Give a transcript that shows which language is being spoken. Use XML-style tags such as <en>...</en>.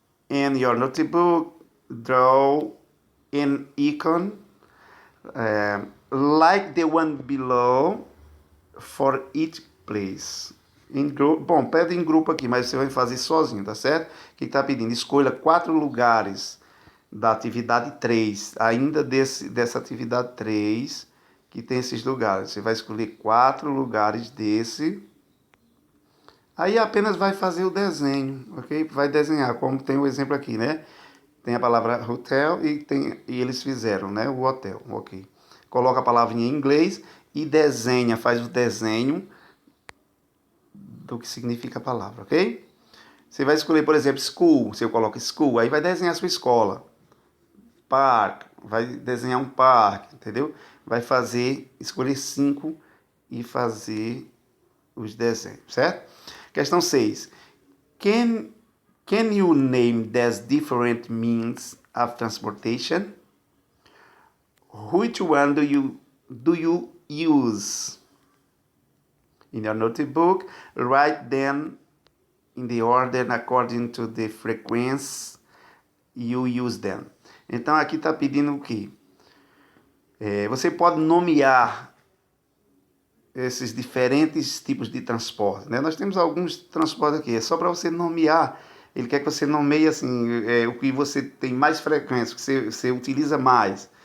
<en>In your notebook, draw an icon like the one below for each place.</en> <pt>Bom, pede em grupo aqui, mas você vai fazer sozinho, tá certo? O que está pedindo? Escolha 4 lugares da atividade 3, ainda dessa atividade 3, que tem esses lugares. Você vai escolher 4 lugares desse. Aí apenas vai fazer o desenho, ok? Vai desenhar, como tem o exemplo aqui, né? Tem a palavra hotel e eles fizeram, né? O hotel, ok. Coloca a palavrinha em inglês e desenha, faz o desenho do que significa a palavra, ok? Você vai escolher, por exemplo, school. Se eu coloco school, aí vai desenhar a sua escola. Park, vai desenhar um parque, entendeu? Vai escolher 5 e fazer os desenhos, certo? Questão 6.</pt> <en>Can you name these different means of transportation? Which one do you use? In your notebook, write them in the order according to the frequency you use them.</en> <pt>Então aqui está pedindo o quê? Você pode nomear esses diferentes tipos de transporte, né? Nós temos alguns transportes aqui, é só para você nomear. Ele quer que você nomeie assim, o que você tem mais frequência, o que você utiliza mais.</pt>